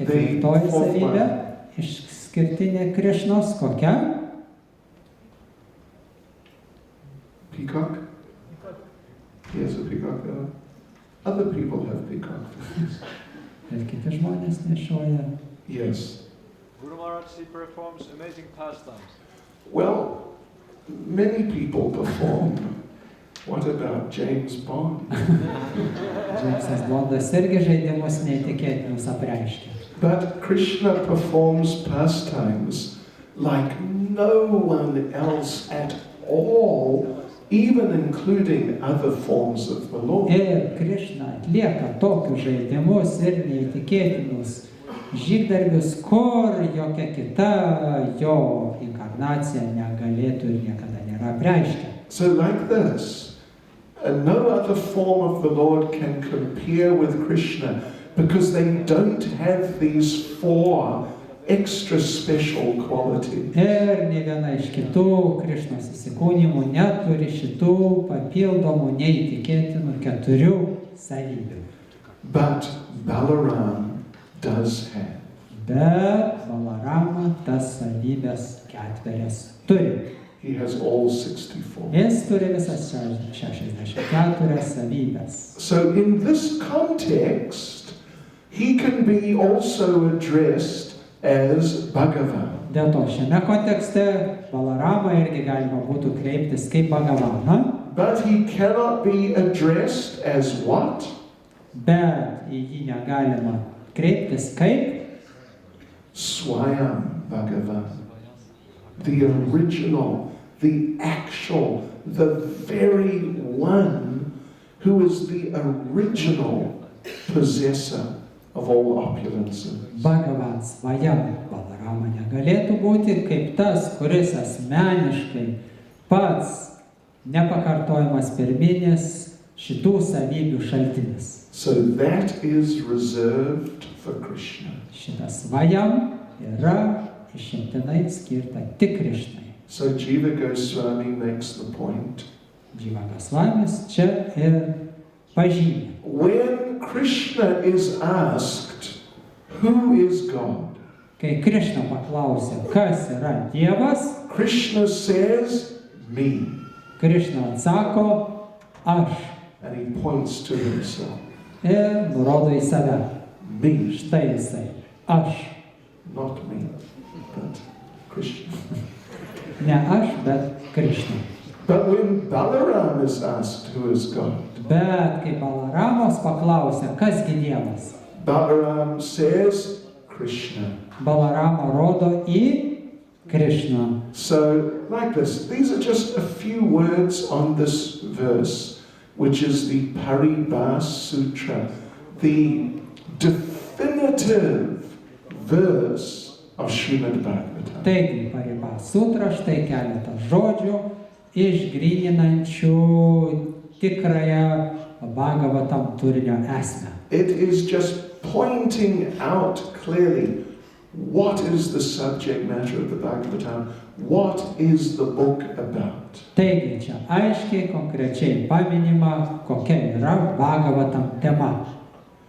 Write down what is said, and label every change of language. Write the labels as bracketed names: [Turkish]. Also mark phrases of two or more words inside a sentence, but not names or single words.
[Lithuanian] Ketvirtoji [English] fourth [Lithuanian] savybė, [English] one? [Lithuanian] išskirtinė Krišnos, kokia? [English] Peacock? He has a peacock there. Other people have peacock. [Lithuanian] Ir kiti žmonės nešioja. [English] Yes. Guru Maharaj, he performs amazing pastimes. Well, many people perform. What about James Bond? [Lithuanian] Džeimsas Bondas irgi žaidimus neįtikėtinus apreiškia. [English] But Krishna performs pastimes like no one else at all, even including other forms of the Lord. [Lithuanian] Ir Krišna atlieka tokius žaidimus ir neįtikėtinus žygdarbius, kur jokia kita jo inkarnacija negalėtų ir niekada nėra apreiškę. [English] So like this, no other form of the Lord can compare with Krishna because they don't have these four extra special qualities. [Lithuanian] Ir ne viena iš kitų Krišnos įsikūnymų neturi šitų papildomų neįtikėtinų 4 savybių. [English] But Balaram does have. [Lithuanian] Bet Balarama tas savybės 4 turi. [English] He has all 64. [Lithuanian] Jis turi visas 64 savybės. [English] So in this context, he can be also addressed as Bhagavan. [Lithuanian] Dėl to šiame kontekste Balarama irgi galima būtų kreiptis kaip Bhagavaną, [English] But he cannot be addressed as what? [Lithuanian] bet į jį negalima kreiptis kaip [Sanskrit] Swayam Bhagavan. [English] The original, the actual, the very one who is the original possessor of all opulences. [Sanskrit] Bhagavan Svayam. [Lithuanian] Balarama negalėtų būti kaip tas, kuris asmeniškai pats nepakartojamas pirminis šitų savybių šaltinis. [English] So that is reserved for Krishna. [Lithuanian] Šitas Svayam yra išimtinai skirta tik Krišnai. [English] So Jiva Goswami makes the point. [Lithuanian] Jiva Gosvamis čia ir pažymė. [English] When Krishna is asked, who is God? [Lithuanian] Kai Krišna paklausė, kas yra Dievas, [English] Krishna says, me. [Lithuanian] Krišna atsako, aš. [English] And he points to himself. [Lithuanian] Ir nurodo į save. [English] Me. [Lithuanian] Štai jisai. Aš. [English] Not me, but Krishna. [Lithuanian] Ne aš, bet Krišna. [English] But when Balaram is asked, who is God? [Lithuanian] Bet kai Balaramos paklausė, kasgi Dievas, [English] Balaram says, Krishna. [Lithuanian] Balarama rodo į Krišną. [English] So, like this, these are just a few words on this verse, which is the Paribhas Sutra, the definitive verse of Srimad Bhagavatam. [Lithuanian] Taigi, Paribhas Sutra, štai keletas žodžių, išgryninančių tikrąją Bhagavatam turinio esmę. [English] It is just pointing out clearly what is the subject matter of the Bhagavatam, what is the book about. [Lithuanian] Taigi, čia aiškiai, konkrečiai paminima, kokia yra Bhagavatam tema.